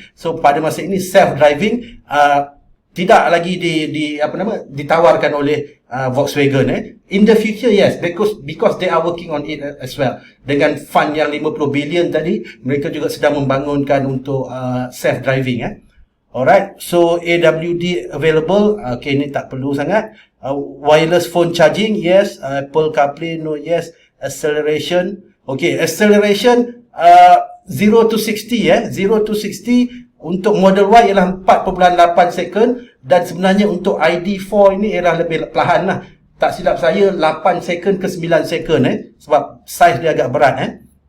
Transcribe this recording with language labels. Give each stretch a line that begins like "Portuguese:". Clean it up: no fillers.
Malay: So pada masa ini self-driving tidak lagi ditawarkan oleh Volkswagen.
English: In the future, yes, because they are working on it as well.
Malay: Dengan fund yang 50 billion tadi, mereka juga sedang membangunkan untuk self-driving.
English: Alright, so AWD available. Okay,
Malay: ini tak perlu sangat.
English: Wireless phone charging, yes. Apple CarPlay, no, yes.
Malay: Acceleration, okay, acceleration 0 to 60, 0 to 60 untuk Model Y ialah 4.8 second, dan sebenarnya untuk ID4 ini ialah lebih perlahan lah. Tak silap saya 8 second ke 9 second sebab saiz dia agak berat.